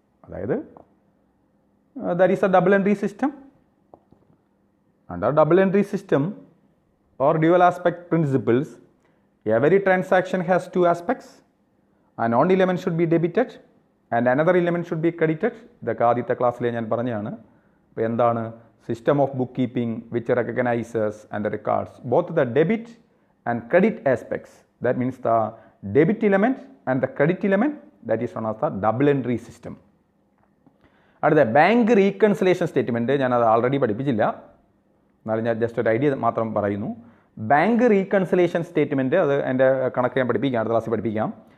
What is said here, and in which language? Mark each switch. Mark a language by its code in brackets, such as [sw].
[ml] അതായത് [en] there is a double entry system. Under double entry system or dual aspect principles, every transaction has two aspects. And one element should be debited and another element should be credited. [ml] ഇതൊക്കെ ആദ്യത്തെ ക്ലാസ്സിലെ ഞാൻ പറഞ്ഞതാണ്. അപ്പോൾ എന്താണ് [en] System of book keeping which recognises and records both the debit and credit aspects. That means the debit element and the credit element, that is known as the double entry system. [ml] അടുത്ത bank reconciliation statement ഞാനത് already പഠിപ്പിച്ചില്ല, എന്നാലും ഞാൻ just ഒരു idea മാത്രം പറയുന്നു. Bank reconciliation statement അത് എൻ്റെ കണക്ക് ഞാൻ പഠിപ്പിക്കാം, അടുത്ത ക്ലാസ്സിൽ പഠിപ്പിക്കാം.